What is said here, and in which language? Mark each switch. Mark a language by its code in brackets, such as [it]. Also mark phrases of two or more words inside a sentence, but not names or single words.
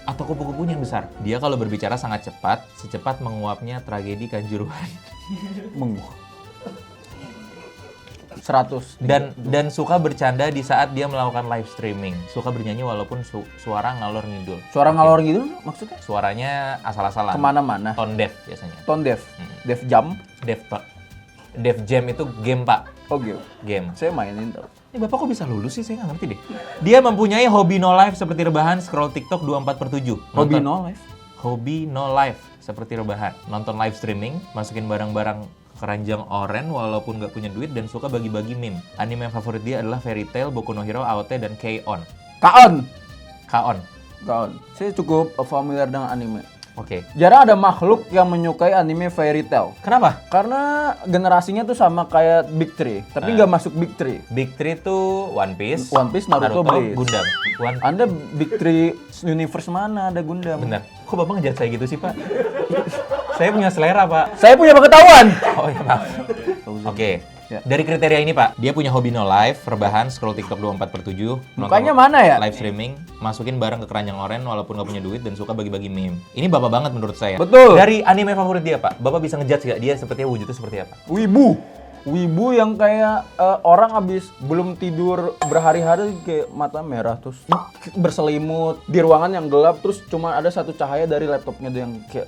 [id] Atau kupu-kupunya yang besar? Dia kalau berbicara sangat cepat, secepat menguapnya tragedi Kanjuruhan. Menguap. 100. Dan suka bercanda di saat dia melakukan [en] live streaming. [id] Suka bernyanyi walaupun suara ngalor ngidul. Suara ngalor gitu maksudnya? Suaranya asal-asalan. Kemana-mana. [en] Tone deaf biasanya. Tone deaf. Deaf jam. [id] Deaf, Pak. Deaf Jam itu game, Pak. Oh gitu. Game. Saya mainin tau. Ini Bapak kok bisa lulus sih? Saya nggak ngerti deh. Dia mempunyai hobi [en] no life [id] seperti rebahan, scroll TikTok 24/7. [en] Hobi no life. [id] Hobi [en] no life [id] seperti rebahan. Nonton [en] live streaming, [id] masukin barang-barang ke keranjang oren walaupun nggak punya duit dan suka bagi-bagi meme. Anime favorit dia adalah Fairy Tail, Boku no Hero, AOT, dan K-On. Kaon. K-On. Kaon. Saya cukup familiar dengan anime. Oke. Jarang ada makhluk yang menyukai anime Fairy Tail. Kenapa? Karena generasinya tuh sama kayak Big Three, tapi nggak masuk Big Three. Big Three tuh One Piece, Naruto, Bleach. Gundam. Anda Big Three universe mana ada Gundam? Bener. Kok Bapak ngejat saya gitu sih, Pak? Saya punya selera, Pak. Saya punya pengetahuan. Oh iya, maaf. Oke. Ya. Dari kriteria ini, Pak, dia punya hobi [en] no life, [id] rebahan, scroll TikTok 24/7, Mukanya mana ya? [en] live streaming, [id] masukin barang ke keranjang oren walaupun nggak punya duit dan suka bagi-bagi meme. Ini Bapak banget menurut saya. Betul. Dari anime favorit dia, Pak, Bapak bisa ngejudge nggak dia sepertinya wujudnya seperti apa? Wibu yang kayak orang abis belum tidur berhari-hari kayak mata merah terus berselimut di ruangan yang gelap terus cuma ada satu cahaya dari laptopnya tuh yang kayak